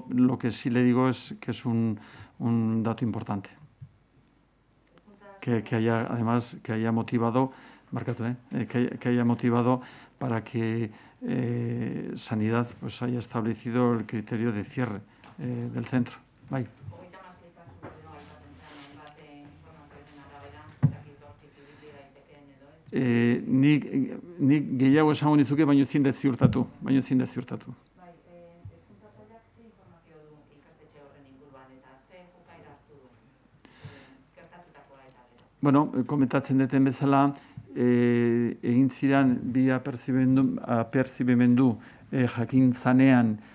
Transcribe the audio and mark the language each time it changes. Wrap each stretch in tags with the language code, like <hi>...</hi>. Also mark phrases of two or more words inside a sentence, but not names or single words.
<es>Lo que sí le digo es que es un dato importante. Que haya motivado, que haya motivado para que Sanidad pues haya establecido el criterio de cierre del centro.</es> <eu>Bai. Nik gehiago esango nizuke, baino ezin dut ziurtatu. Bueno, komentatzen duten bezala, egin ziren bi aperzibimendu jakin zanean</eu>